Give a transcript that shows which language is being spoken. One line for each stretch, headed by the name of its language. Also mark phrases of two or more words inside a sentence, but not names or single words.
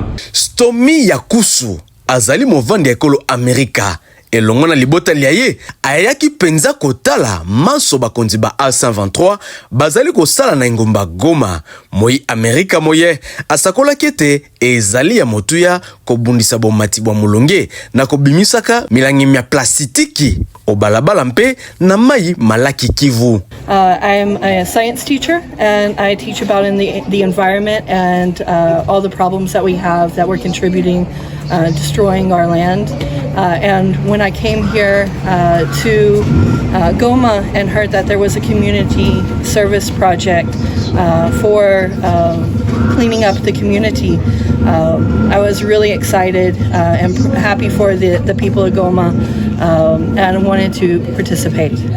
Lingala: Stomy Yakusu azali movandi ekolo Amerika elongo na libota liaye ayaki penza kotala maso bakonzi ba A123 bazali kosala na ngomba Goma moi Amerika moye asakola kete ezali ya motuya kobundisa bomati bwa mulonge na kobimisaka milangi mya plastiki obalabala mpe na mai malaki Kivu.
English: I'm a science teacher and I teach about the environment and all the problems that we have that we're contributing destroying our land. And when I came here to Goma and heard that there was a community service project for cleaning up the community, I was really excited and happy for the people of Goma and wanted to participate.